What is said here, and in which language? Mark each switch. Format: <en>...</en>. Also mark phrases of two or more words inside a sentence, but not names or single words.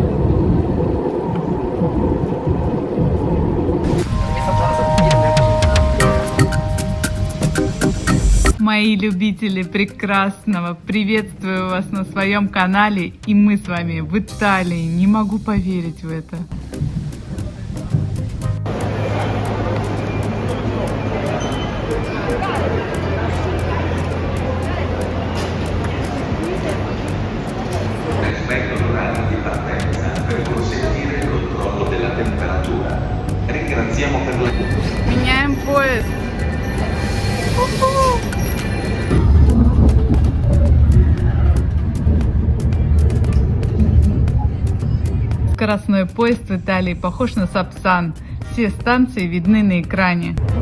<ru>Мои любители прекрасного, приветствую вас на своем канале, и мы с вами в Италии. Не могу поверить в это.</ru> <it>Rispetto all'orario di partenza per consentire il controllo della temperatura. Ringraziamo per la...</it> <ru>Меняем поезд. Скоростной поезд в Италии похож на Сапсан. Все станции видны на экране.</ru>